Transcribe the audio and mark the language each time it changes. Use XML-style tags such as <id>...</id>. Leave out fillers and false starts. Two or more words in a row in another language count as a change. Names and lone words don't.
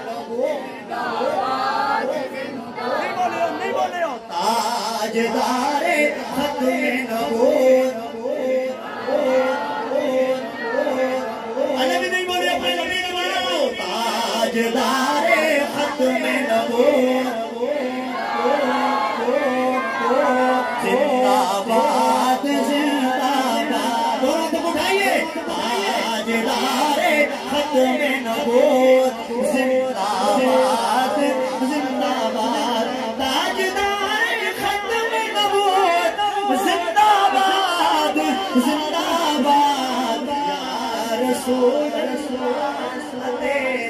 <ur>نہیں بولے ہو تاجدار ختم نبوت تاجدار ختم نبوت زندہ باد زندہ باد دونوں تک اٹھائیے تاجدار ختم نبوت زندہ باد زندہ باد تاجدار ختم نبوت زندہ باد زندہ باد یا رسول اللہ</ur>